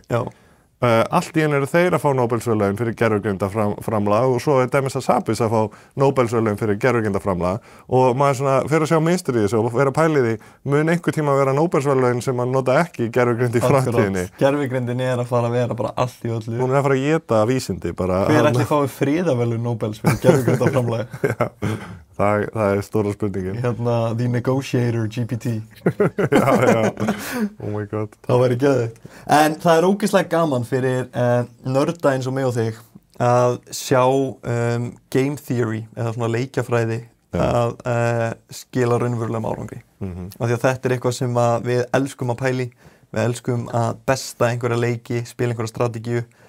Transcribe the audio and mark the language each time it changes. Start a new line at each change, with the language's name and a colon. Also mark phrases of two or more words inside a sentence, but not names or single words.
Icelandic: Allt í einu eru þeir að fá Nóbelsverðlaun fyrir gervigrindaframlag og svo er Demis Hassabis að fá Nóbelsverðlaun fyrir gervigrindaframlag og maður svona fyrir að sjá mynstur í þessu og vera pælið í mun einhver tíma að vera Nóbelsverðlaun sem að nota ekki gervigrind í framtíðinni. Gervigrindin er að fara að vera bara allt í öllu. Hún er að fara að éta vísindi bara. Hver ætli fái friðarverðlaun Nóbels fyrir gervigrindaframlag? Það er stóra spurningin. The Negotiator GPT.
English: Já. Oh my god.
Icelandic: Það væri geðveikt. En það er ógeðslega gaman fyrir nörda eins og mig og þig að sjá
English: game theory
Icelandic: eða svona leikjafræði að skila raunverulegum árangri. Af því að þetta er eitthvað sem við elskum að pæli, við elskum að besta einhverja leiki, spila einhverja strategíu.